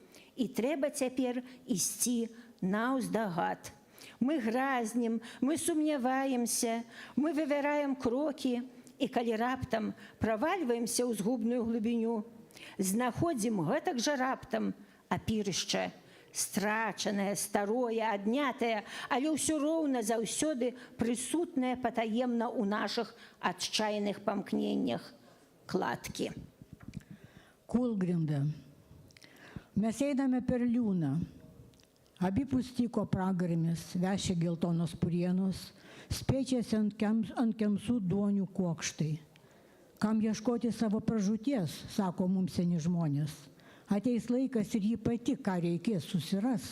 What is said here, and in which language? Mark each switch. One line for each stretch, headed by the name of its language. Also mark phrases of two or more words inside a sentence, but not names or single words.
Belarusian: І трэба цяпер ісці наўздагад, Мы гразнем, мы сумняваемся, мы вывяраем кроки, и калі раптам правальваемся ў згубную глыбіню, знаходзім гэтак жа раптам апірышча, страчанае, старое, аднятае, але ўсё роўна заўсёды прысутнае патаемна ў нашых адчайных памкненнях кладкі. Кулгринда.
Lithuanian: Mes einame per liūną. Abipus tyko pragarėmis, vešė geltonos purienos, spiečiasi ant kemsų duonių kuokštai. Kam ieškoti savo pražūties, sako mums seni žmonės. Ateis laikas ir jį pati, ką reikės, susiras.